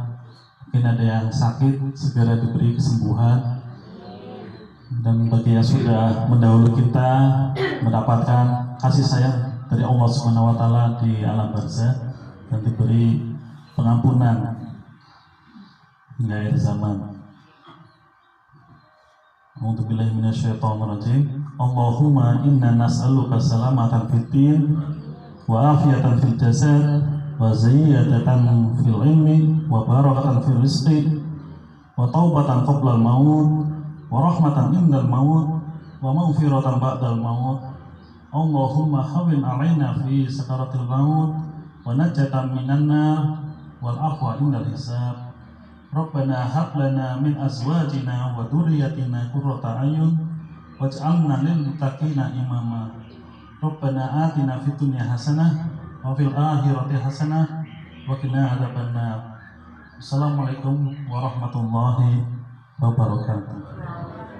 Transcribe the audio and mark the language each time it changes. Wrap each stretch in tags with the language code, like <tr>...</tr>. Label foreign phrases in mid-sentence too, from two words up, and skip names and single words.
<id>Mungkin ada yang sakit, segera diberi kesembuhan. Dan bagi yang sudah mendahului kita mendapatkan kasih sayang dari Allah</id> <ar>سبحانه وتعالى</ar> <id>di alam barzah dan diberi pengampunan hingga akhir zaman.</id> <ar>أعوذ بالله من الشيطان الرجيم. اللهم إنا نسألك سلامة في الدين وعافية في الجسد وزيادة في العلم وبركة في الرزق وتوبة قبل الموت ورحمة عند الموت ومغفرة بعد الموت. اللهم هون علينا في سكرات الموت والنجاة من النار والعفو عند الحساب. ربنا هب لنا من أزواجنا وذرياتنا قرة أعين واجعلنا للمتقين إماما. ربنا آتنا في الدنيا حسنة وفي الآخرة حسنة وقنا عذاب النار. السلام عليكم ورحمة الله وبركاته.</ar>